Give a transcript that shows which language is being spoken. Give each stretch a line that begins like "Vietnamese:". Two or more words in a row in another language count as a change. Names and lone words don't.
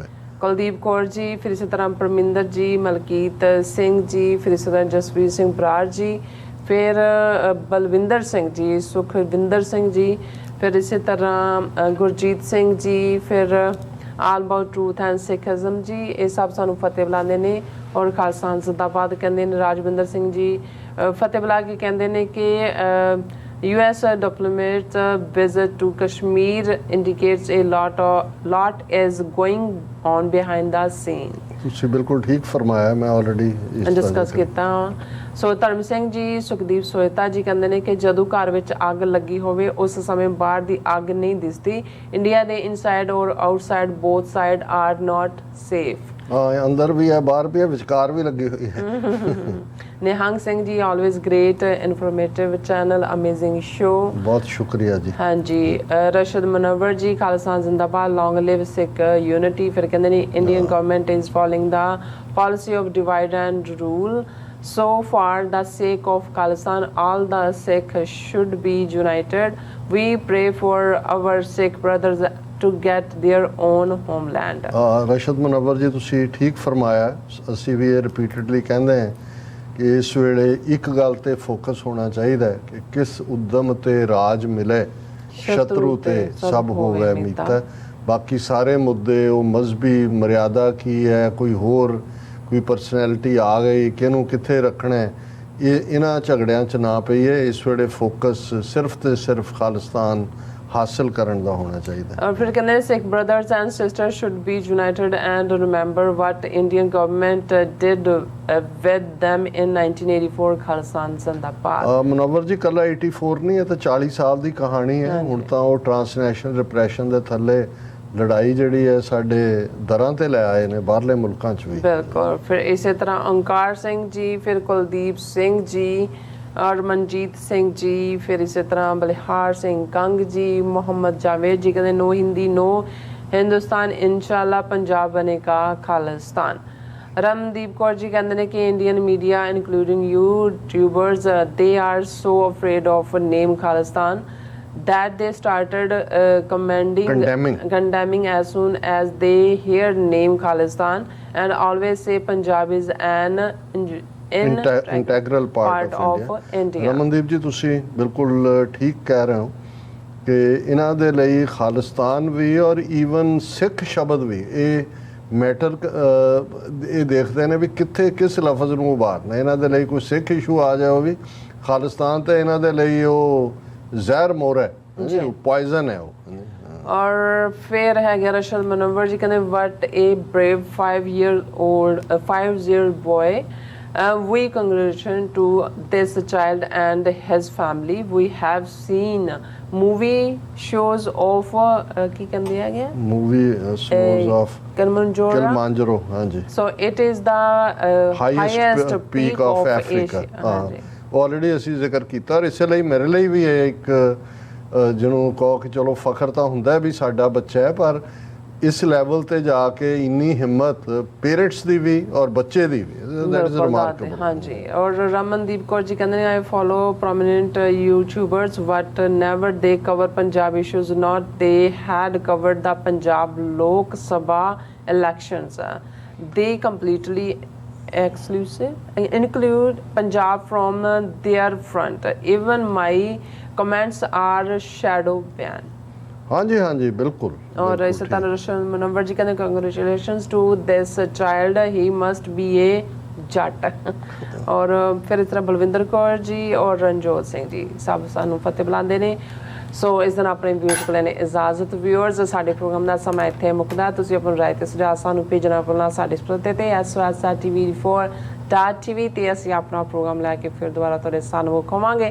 Punjabi: ਕੁਲਦੀਪ ਕੌਰ ਜੀ, ਫਿਰ ਇਸੇ ਤਰ੍ਹਾਂ ਪਰਮਿੰਦਰ ਜੀ, ਮਲਕੀਤ ਸਿੰਘ ਜੀ, ਫਿਰ ਇਸੇ ਤਰ੍ਹਾਂ ਜਸਵੀਰ ਸਿੰਘ ਬਰਾੜ ਜੀ, ਫਿਰ ਬਲਵਿੰਦਰ ਸਿੰਘ ਜੀ, ਸੁਖਵਿੰਦਰ ਸਿੰਘ ਜੀ, ਫਿਰ ਇਸੇ ਤਰ੍ਹਾਂ ਗੁਰਜੀਤ ਸਿੰਘ ਜੀ, ਫਿਰ ਆਲ ਅਬਾਊਟ ਟਰੂਥ ਐਂਡ ਸਿੱਖਿਜ਼ਮ ਜੀ, ਇਹ ਸਭ ਸਾਨੂੰ ਫਤਿਹ ਬੁਲਾਉਂਦੇ ਨੇ ਔਰ ਖਾਲਸਾ ਜ਼ਿੰਦਾਬਾਦ ਕਹਿੰਦੇ ਨੇ। ਰਾਜਵਿੰਦਰ ਸਿੰਘ ਜੀ ਫਤਿਹ ਬੁਲਾ ਕੇ ਕਹਿੰਦੇ ਨੇ ਕਿ
English: US diplomat visit to Kashmir indicates a lot is going on behind the scene.
Punjabi: ਤੁਸੀਂ ਬਿਲਕੁਲ ਠੀਕ ਫਰਮਾਇਆ, ਮੈਂ ਆਲਰੇਡੀ ਡਿਸਕਸ ਕੀਤਾ। ਸੋ ਧਰਮ ਸਿੰਘ ਜੀ, ਸੁਖਦੀਪ ਸੋਇਤਾ ਜੀ ਕਹਿੰਦੇ ਨੇ ਕਿ ਜਦੋਂ ਘਰ ਵਿੱਚ ਅੱਗ ਲੱਗੀ ਹੋਵੇ ਉਸ ਸਮੇਂ ਬਾਹਰ ਦੀ ਅੱਗ ਨਹੀਂ ਦਿਸਦੀ।
English: ਇੰਡੀਆ ਦੇ ਇਨਸਾਈਡ ਔਰ outside both side are not safe.
Punjabi: ਅੰਦਰ ਵੀ ਹੈ, ਬਾਹਰ ਵੀ ਹੈ, ਵਿਚਕਾਰ ਵੀ ਲੱਗੀ ਹੋਈ ਹੈ।
English: ਨਿਹੰਗ ਸਿੰਘ ਜੀ, always great informative channel, amazing show,
Punjabi: ਬਹੁਤ ਸ਼ੁਕਰੀਆ ਜੀ। ਹਾਂਜੀ, ਰਸ਼ਦ ਮਨਵਰ ਜੀ, ਖਾਲਸਾ ਜ਼ਿੰਦਾਬਾਦ,
English: long live Sikh unity.
Punjabi: ਫਿਰ ਕਹਿੰਦੇ ਨੇ
English: Indian government is following the policy of divide and rule, so for the sake of Khalsa all the Sikh should be united. We pray for our Sikh brothers to get their own homeland.
Punjabi: ਰਸ਼ਦ ਮਨਵਰ ਜੀ ਤੁਸੀਂ ਠੀਕ ਫਰਮਾਇਆ। ਅਸੀਂ ਵੀ ਇਹ ਰਿਪੀਟਡਲੀ ਕਹਿੰਦੇ ਹਾਂ ਕਿ ਇਸ ਵੇਲੇ ਇੱਕ ਗੱਲ ਤੇ ਫੋਕਸ ਹੋਣਾ ਚਾਹੀਦਾ ਹੈ ਕਿ ਕਿਸ ਉਦਮ ਤੇ ਰਾਜ ਮਿਲੇ, ਸ਼ਤਰੂ ਤੇ ਸਭ ਹੋਵੇ ਮੀਤਾ। ਬਾਕੀ ਸਾਰੇ ਮੁੱਦੇ ਉਹ ਮਜ਼ਹਬੀ ਮਰਿਆਦਾ ਕੀ ਹੈ, ਕੋਈ ਪਰਸਨੈਲਿਟੀ ਆ ਗਈ, ਕਿਹਨੂੰ ਕਿੱਥੇ ਰੱਖਣਾ ਹੈ, ਇਹਨਾਂ ਝਗੜਿਆਂ 'ਚ ਨਾ ਪਈਏ। ਇਸ ਵੇਲੇ ਫੋਕਸ ਸਿਰਫ ਤੇ ਸਿਰਫ ਖਾਲਿਸਤਾਨ ਹਾਸਲ ਕਰਨ ਦਾ ਹੋਣਾ ਚਾਹੀਦਾ। ਔਰ ਫਿਰ ਕਹਿੰਦੇ
English: Sikh brothers and sisters should be united and remember what Indian government did with them in 1984।
Punjabi: ਖਾਲਸਾ ਜ਼ਿੰਦਾਬਾਦ। ਮਨਵਰ ਜੀ ਕੱਲਾ 84 ਨਹੀਂ ਹੈ, ਤਾਂ 40 ਸਾਲ ਦੀ ਕਹਾਣੀ ਹੈ। ਹੁਣ ਤਾਂ ਉਹ ਟ੍ਰਾਂਸਨੈਸ਼ਨਲ ਰਿਪਰੈਸ਼ਨ ਦੇ ਥੱਲੇ ਲੜਾਈ ਜਿਹੜੀ ਹੈ ਸਾਡੇ ਦਰਾਂ ਤੇ ਲੈ ਆਏ ਨੇ ਬਾਹਰਲੇ ਮੁਲਕਾਂ 'ਚ ਵੀ। ਬਿਲਕੁਲ। ਫਿਰ ਇਸੇ ਤਰ੍ਹਾਂ ਓਂਕਾਰ ਸਿੰਘ ਜੀ, ਫਿਰ ਕੁਲਦੀਪ ਸਿੰਘ ਜੀ ਔਰ ਮਨਜੀਤ ਸਿੰਘ ਜੀ, ਫਿਰ ਇਸੇ ਤਰ੍ਹਾਂ ਬਲਿਹਾਰ ਸਿੰਘ ਕੰਗ ਜੀ, ਮੁਹੰਮਦ ਜਾਵੇਦ ਜੀ ਕਹਿੰਦੇ ਨੋ ਹਿੰਦੀ ਨੋ ਹਿੰਦੁਸਤਾਨ, ਇਨਸ਼ਾਅੱਲਾ ਪੰਜਾਬ ਬਣੇਗਾ ਖਾਲਿਸਤਾਨ। ਰਮਨਦੀਪ ਕੌਰ ਜੀ ਕਹਿੰਦੇ ਨੇ ਕਿ
English: Indian media including YouTubers they are so afraid of name Khalistan that they started condemning as soon as they hear name Khalistan and always say Punjab is an integral part of India।
Punjabi: ਰਮਨਦੀਪ ਜੀ ਤੁਸੀਂ ਬਿਲਕੁਲ ਠੀਕ ਕਹਿ ਰਹੇ ਹੋ ਕਿ ਇਹਨਾਂ ਦੇ ਲਈ ਖਾਲਿਸਤਾਨ ਵੀ ਔਰ ਈਵਨ ਸਿੱਖ ਸ਼ਬਦ ਵੀ ਇਹ ਮੈਟਰ ਇਹ ਦੇਖਦੇ ਨੇ ਵੀ ਕਿੱਥੇ ਕਿਸ ਲਫ਼ਜ਼ ਨੂੰ ਉਭਾਰਨਾ। ਇਹਨਾਂ ਦੇ ਲਈ ਕੋਈ ਸਿੱਖ ਇਸ਼ੂ ਆ ਜਾਏ ਉਹ ਵੀ ਖਾਲਿਸਤਾਨ ਤੇ ਇਹਨਾਂ ਦੇ ਲਈ ਉਹ ਜ਼ਹਿਰ ਮੋਰ ਹੈ, ਪੋਇਜ਼ਨ ਹੈ ਉਹ। ਔਰ ਫਿਰ ਹੈਗਾ ਰਸ਼ਦ ਮਨਵਰ ਜੀ ਕਹਿੰਦੇ
English: what a brave 5-year boy, we congratulate to this child and his family. We have seen movie shows of
Punjabi: ਕੀ ਕਹਿੰਦੇ ਹੈਗੇ
English: movie shows of Kilimanjaro।
Punjabi: ਹਾਂਜੀ,
English: so it is the highest peak of Africa।
Punjabi: ਆਲਰੇਡੀ ਅਸੀਂ ਜ਼ਿਕਰ ਕੀਤਾ ਔਰ ਇਸੇ ਲਈ ਮੇਰੇ ਲਈ ਵੀ ਇਹ ਇੱਕ ਜਿਹਨੂੰ ਕਹੋ ਕਿ ਚਲੋ ਫਖਰ ਤਾਂ ਹੁੰਦਾ ਵੀ ਸਾਡਾ ਬੱਚਾ ਹੈ, ਪਰ ਇਸ ਲੈਵਲ ਤੇ ਜਾ ਕੇ ਇੰਨੀ ਹਿੰਮਤ ਪੇਰੈਂਟਸ ਦੀ ਵੀ ਔਰ ਬੱਚੇ ਦੀ ਵੀ,
English: that is remarkable.
Punjabi: ਹਾਂਜੀ। ਔਰ ਰਮਨਦੀਪ ਕੌਰ ਜੀ ਕਹਿੰਦੇ ਨੇ
English: I follow prominent YouTubers but never they cover Punjab issues, not they had covered the Punjab Lok Sabha elections. they completely include Punjab from their front. Even my comments are shadow ban।
Punjabi: ਹਾਂਜੀ ਹਾਂਜੀ ਬਿਲਕੁਲ। ਔਰ ਇਸੇ ਤਰ੍ਹਾਂ ਰਸ਼ਨ ਮਨਵਰ ਜੀ ਕਹਿੰਦੇ
English: congratulations to this child, he must be a ਜੱਟ।
Punjabi: ਔਰ ਫਿਰ ਇਸ ਤਰ੍ਹਾਂ ਬਲਵਿੰਦਰ ਕੌਰ ਜੀ ਔਰ ਰਣਜੋਤ ਸਿੰਘ ਜੀ ਸਭ ਸਾਨੂੰ ਫਤਿਹ ਬੁਲਾਉਂਦੇ ਨੇ। ਸੋ ਇਸ ਦਿਨ ਆਪਣੇ ਵਿਊਅਰਸ ਕੋਲ ਨੇ ਇਜਾਜ਼ਤ। ਵਿਊਅਰਸ ਸਾਡੇ ਪ੍ਰੋਗਰਾਮ ਦਾ ਸਮਾਂ ਇੱਥੇ ਮੁੱਕਦਾ। ਤੁਸੀਂ ਆਪਣੀ ਰਾਏ ਤੇ ਸੁਝਾਅ ਸਾਨੂੰ ਭੇਜਣਾ ਭੁੱਲਣਾ ਸਾਡੇ ਪਤੇ ਤੇ SOS TV4 ਡਾਟ ਟੀਵੀ ਤੇ ਅਸੀਂ ਆਪਣਾ ਪ੍ਰੋਗਰਾਮ ਲੈ ਕੇ ਫਿਰ ਦੁਬਾਰਾ ਤੁਹਾਡੇ ਸਾਹਮਣੇ ਵਿਖਾਵਾਂਗੇ।